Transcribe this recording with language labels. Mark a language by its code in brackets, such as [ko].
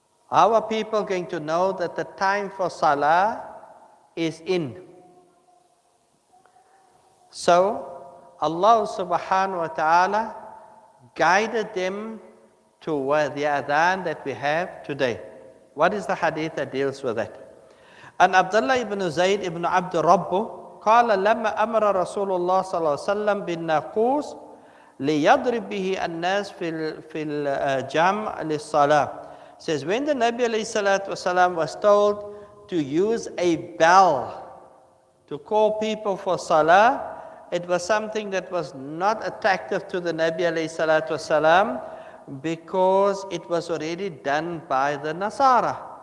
[en] How are people going to know that the time for salah is in? So, Allah subhanahu wa ta'ala guided them to the adhan that we have today. What is the hadith that deals with that? [ar] And Abdullah ibn Zayd ibn Abd Rabbu قال لما أمر رسول الله صلى الله عليه وسلم بالناقوس ليضرب به الناس في الجمع للصلاة. [en] Says when the Nabi alayhi salatu wasalam was told to use a bell to call people for salah, it was something that was not attractive to the Nabi alayhi salatu wasalam because it was already done by the Nasara.